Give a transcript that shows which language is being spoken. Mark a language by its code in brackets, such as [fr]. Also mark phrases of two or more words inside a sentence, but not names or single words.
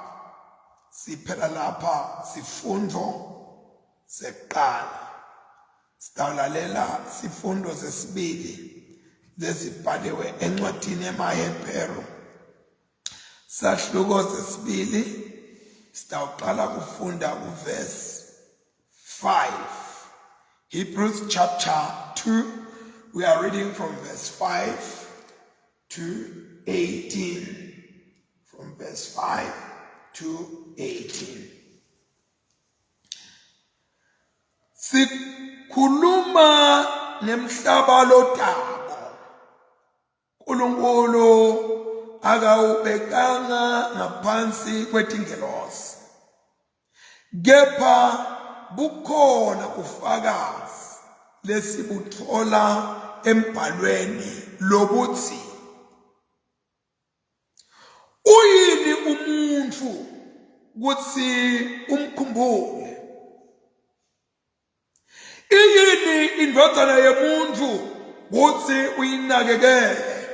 [ss] Siphela lapha sifundo sekuqala. Sitawulalela sifundo sesibili lesibhaliwe encwadini yamaHebheru. Sahluko sesibili sitawuqala kufunda kuverse 5. [en] Hebrews chapter 2. We are reading from verse 5 to 18. From verse 5 to 18. [ss] Sikhuluma nemhlaba lotabo. uNkulunkulu akawubekanga ngaphansi kwetingelosi. Kepha bukhona ufakazi lesibuthola embhalweni lobuthi uyini umuntu kuthi umkhumbule, iyini indodana yomuntu kuthi uyinakekele.